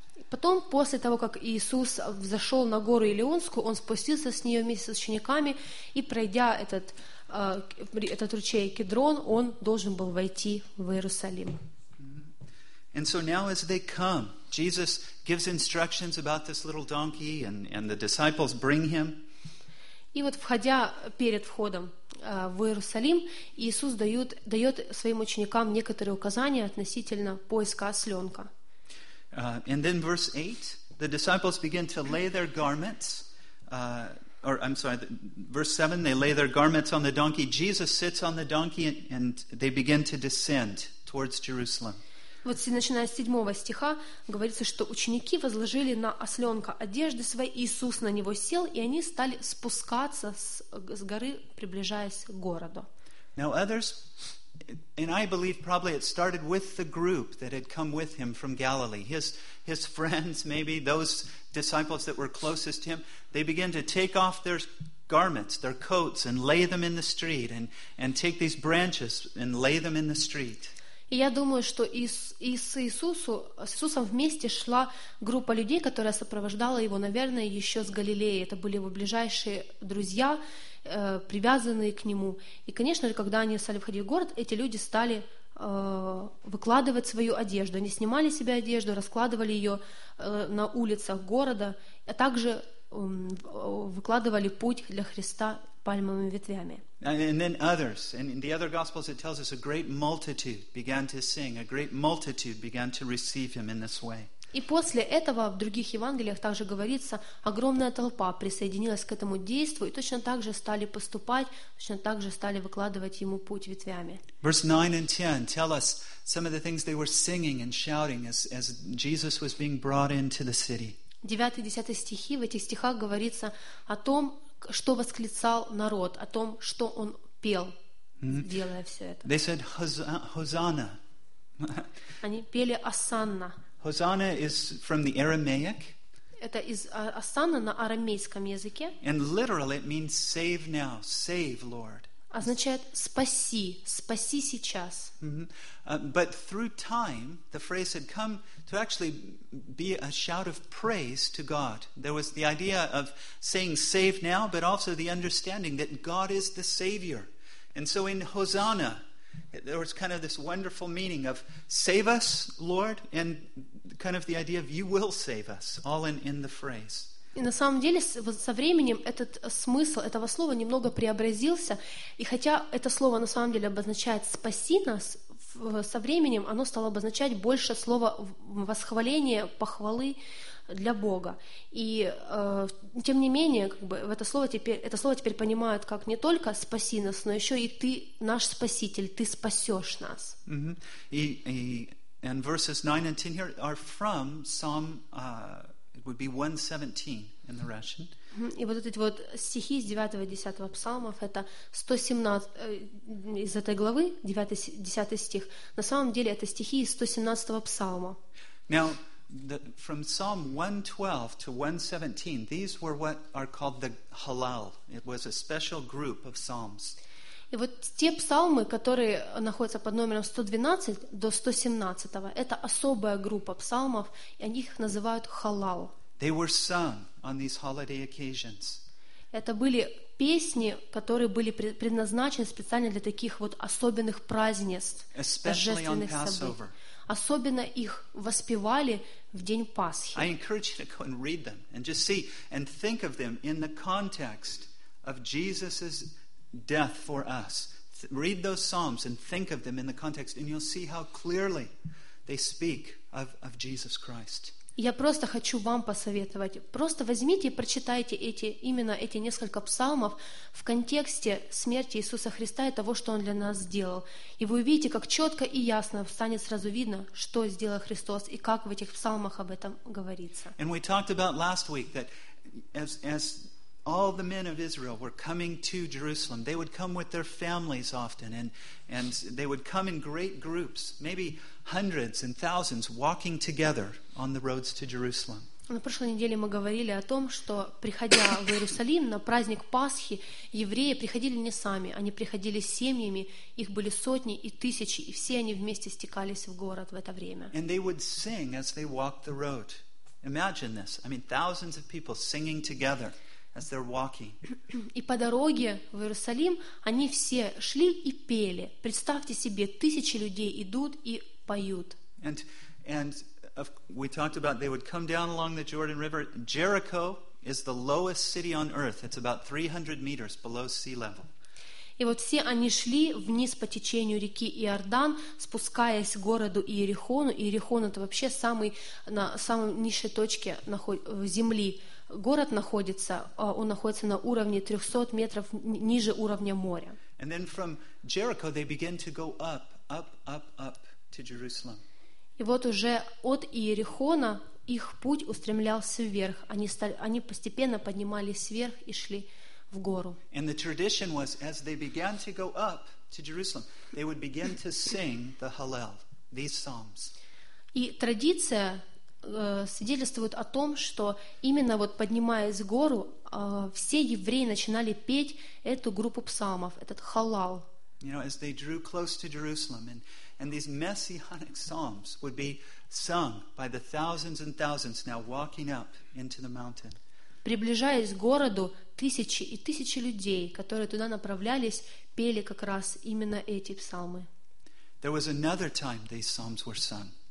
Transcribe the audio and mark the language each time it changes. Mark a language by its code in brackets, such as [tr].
[ru] Потом, после того, как Иисус взошел на гору Елеонскую, он спустился с нее вместе с учениками, и пройдя этот ручей Кедрон, он должен был войти в Иерусалим. [en] And so now as they come, Jesus gives instructions about this little donkey and the disciples bring him. [ru] И вот входя перед входом в Иерусалим, Иисус дает своим ученикам некоторые указания относительно поиска осленка. [en] And then verse 8, the disciples begin to lay their garments, verse 7, they lay their garments on the donkey. Jesus sits on the donkey and they begin to descend towards Jerusalem. [ru] Вот начиная с 7 стиха говорится, что ученики возложили на осленка одежды свои, Иисус на него сел, и они стали спускаться с горы, приближаясь к городу. [en] Now others, and I believe probably it started with the group that had come with him from Galilee. His friends, maybe those disciples that were closest to him, they began to take off their garments, their coats, and lay them in the street, and take these branches and lay them in the street. [ru] И я думаю, что с Иисусом вместе шла группа людей, которая сопровождала его, наверное, еще с Галилеи. Это были его ближайшие друзья, привязанные к нему. И, конечно же, когда они стали входить в город, эти люди стали выкладывать свою одежду. Они снимали с себя одежду, раскладывали ее на улицах города, а также выкладывали путь для Христа пальмовыми ветвями. [en] And then others, and in the other gospels it tells us a great multitude began to sing, a great multitude began to receive him in this way. [ru] И после этого в других Евангелиях также говорится, огромная толпа присоединилась к этому действу и точно так же стали поступать, точно так же стали выкладывать ему путь ветвями. [en] Verse 9 and 10 tell us some of the things they were singing and shouting as Jesus was being brought into the city. [ru] 9-10 стихи, в этих стихах говорится о том, что восклицал народ, о том, что он пел, делая все это. [en] They said, Hosanna. [ru] Они пели Осанна. [en] Hosanna is from the Aramaic. [ru] Это из Осанна на арамейском языке. [en] And literally it means save now, save, Lord. [ru] означает спаси, спаси сейчас. [en] But through time, the phrase had come to actually be a shout of praise to God. There was the idea of saying save now, but also the understanding that God is the Savior. And so in Hosanna, there was kind of this wonderful meaning of save us, Lord, and kind of the idea of you will save us, all in the phrase. [ru] И на самом деле, со временем этот смысл этого слова немного преобразился, и хотя это слово на самом деле обозначает «спаси нас», со временем оно стало обозначать больше слово восхваления, похвалы для Бога. И тем не менее, как бы это слово теперь понимают как не только «спаси нас», но еще и «ты наш спаситель», «ты спасешь нас». [en] And verses 9 and 10 here are from Psalm... It would be 117 in the Russian. [ru] И вот эти вот стихи из 9-го и 10-го псалмов, это 117 из этой главы, 9-10 стих. На самом деле это стихи из 117-го псалма. [en] Now, from Psalm 112 to 117, these were what are called the halal. It was a special group of psalms. [ru] И вот те псалмы, которые находятся под номером 112 до 117, это особая группа псалмов, и они их называют халал. [en] They were sung on these holiday occasions. [ru] Это были песни, которые были предназначены специально для таких вот особенных празднеств, торжественных событий. Особенно их воспевали в день Пасхи. [en] I encourage you to go and read them and just see and think of them in the context of Jesus's death for us. Read those psalms and think of them in the context, and you'll see how clearly they speak of Jesus Christ. [ru] Я просто хочу вам посоветовать. Просто возьмите и прочитайте именно эти несколько псалмов в контексте смерти Иисуса Христа и того, что Он для нас сделал. И вы увидите, как четко и ясно станет сразу видно, что сделал Христос и как в этих псалмах об этом говорится. [en] And we talked about last week that as all the men of Israel were coming to Jerusalem. They would come with their families often, and they would come in great groups, maybe hundreds and thousands, walking together on the roads to Jerusalem. [ru] На прошлой неделе мы говорили о том, что, приходя в Иерусалим на праздник Пасхи, евреи приходили не сами, они приходили с семьями, их были сотни и тысячи, и все они вместе стекались в город в это время. [en] And they would sing as they walked the road. Imagine this. I mean, thousands of people singing together. As they're walking. [ru] И по дороге в Иерусалим они все шли и пели. Представьте себе, тысячи людей идут и поют. [en] And we talked about they would come down along the Jordan River. Jericho is the lowest city on earth. It's about 300 meters below sea level. [ru] И вот все они шли вниз по течению реки Иордан, спускаясь к городу Иерихону. Иерихон — это вообще на самой низшей точке земли. Город находится на уровне 300 метров ниже уровня моря. [en] And then from Jericho they begin to go up to Jerusalem. [ru] И вот уже от Иерихона их путь устремлялся вверх. Они постепенно поднимались вверх и шли в гору. [en] And the tradition was as they began to go up to Jerusalem, they would begin to sing the Hallel, these psalms. [ru] И традиция свидетельствуют о том, что именно вот поднимаясь в гору, все евреи начинали петь эту группу псалмов, этот халал. [en] You know, as they drew close to Jerusalem, and these messianic psalms would be sung by the thousands and thousands now walking up into the mountain. [ru] Приближаясь к городу, тысячи и тысячи людей, которые туда направлялись, пели как раз именно эти псалмы. [en] There was another time these psalms were sung.